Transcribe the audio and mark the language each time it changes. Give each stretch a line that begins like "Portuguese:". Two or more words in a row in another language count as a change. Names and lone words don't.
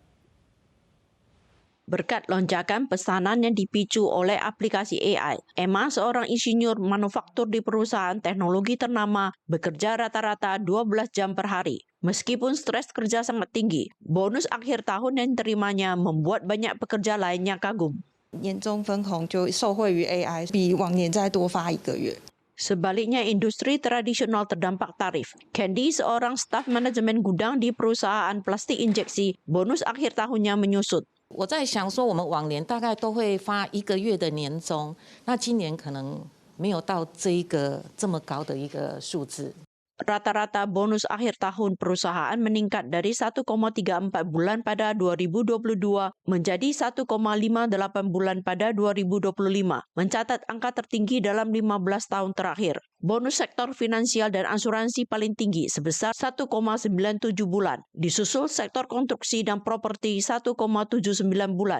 Indonesian: Berkat lonjakan pesanan yang dipicu oleh aplikasi AI, Emma, seorang insinyur manufaktur di perusahaan teknologi ternama, bekerja rata-rata 12 jam per hari. Meskipun stres kerja sangat tinggi, bonus akhir tahun yang diterimanya membuat banyak pekerja lainnya kagum.
Chinese: 年终分红就受惠于 AI， 比往年再多发1个月。
Indonesian: Sebaliknya, industri tradisional terdampak tarif. Candy, seorang staf manajemen gudang di perusahaan plastik injeksi, bonus akhir tahunnya menyusut.
Chinese: 我在想说，我们往年大概都会发1个月的年终，那今年可能没有到这么高的一个数字。
Indonesian: Rata-rata bonus akhir tahun perusahaan meningkat dari 1,34 bulan pada 2022 menjadi 1,58 bulan pada 2025, mencatat angka tertinggi dalam 15 tahun terakhir. Bonus sektor finansial dan asuransi paling tinggi sebesar 1,97 bulan, disusul sektor konstruksi dan properti 1,79 bulan.